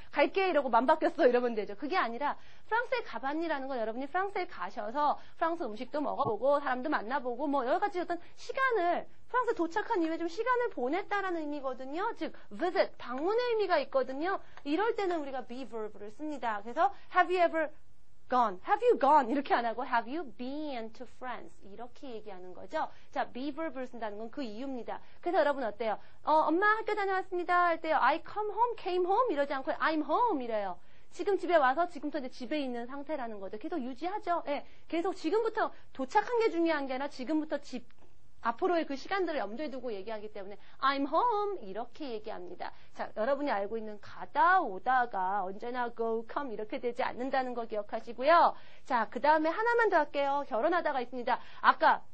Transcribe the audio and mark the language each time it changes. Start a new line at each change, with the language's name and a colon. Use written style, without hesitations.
Korean: 갈게 이러고 맘 바뀌었어 이러면 되죠. 그게 아니라 프랑스에 가봤니라는 건 여러분이 프랑스에 가셔서 프랑스 음식도 먹어보고 사람도 만나보고 뭐 여러 가지 어떤 시간을 프랑스에 도착한 이후에 좀 시간을 보냈다라는 의미거든요. 즉, visit, 방문의 의미가 있거든요. 이럴 때는 우리가 be verb를 씁니다. 그래서
English: have you ever gone? Have you gone?
Korean: 이렇게 안 하고
English: have you been to France?
Korean: 이렇게 얘기하는 거죠. 자, be verb를 쓴다는 건 그 이유입니다. 그래서 여러분 어때요? 엄마 학교 다녀왔습니다 할 때요.
English: I come home, came home
Korean: 이러지 않고
English: I'm home
Korean: 이래요. 지금 집에 와서 지금부터 이제 집에 있는 상태라는 거죠. 계속 유지하죠. 계속 지금부터 도착한 게 중요한 게 아니라 지금부터 앞으로의 그 시간들을 염두에 두고 얘기하기 때문에
English: I'm home
Korean: 이렇게 얘기합니다. 자, 여러분이 알고 있는 가다 오다가 언제나 go, come 이렇게 되지 않는다는 거 기억하시고요. 자, 그 다음에 하나만 더 할게요. 결혼하다가 있습니다. 아까